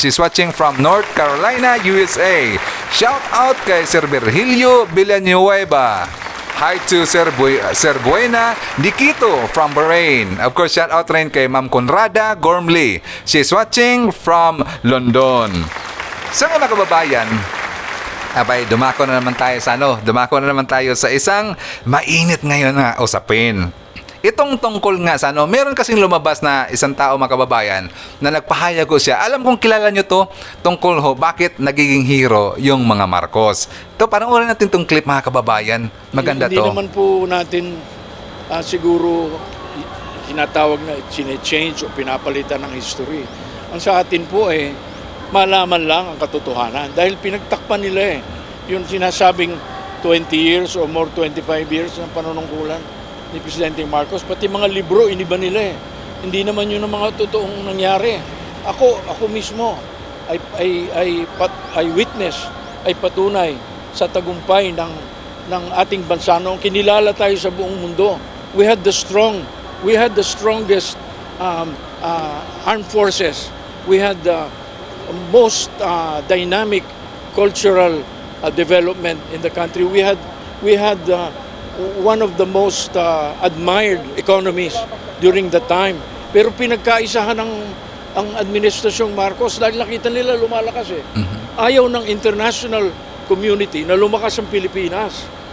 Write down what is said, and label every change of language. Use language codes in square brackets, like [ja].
[en] She's watching from North Carolina, USA. Shout out kay Sir Virgilio Villanueva. Hi to Sir Buena Nikito from Bahrain. Of course, shout out rin kay Ma'am Conrada Gormley. She's watching from London. [tl] So mga kababayan, dumako na naman tayo sa isang mainit ngayon na usapin. Itong tungkol nga sa meron kasing lumabas na isang tao mga kababayan na nagpahayag ko siya. Alam kong kilala nyo to, tungkol bakit nagiging hero yung mga Marcos. Ito, parang urin natin tong clip mga kababayan. Maganda Hindi to. naman po natin siguro tinatawag na change o pinapalitan ng history. Ang sa atin po malaman lang ang katotohanan. Dahil pinagtakpan nila yung sinasabing [en] 20 years or more 25 years [tl] ng panunungkulan ni Presidente Marcos, pati mga libro iniba nila Hindi naman yun ang mga totoong nangyari. Ako mismo ay witness, ay patunay sa tagumpay ng ating bansa noong kinilala tayo sa buong mundo. [en] We had the strongest armed forces. We had the most dynamic cultural development in the country. We had one of the most admired economies during the time. [tl] Pero pinagkaisahan ang administrasyong Marcos dahil nakita nila lumalakas Ayaw ng international community na lumakas ang Pilipinas.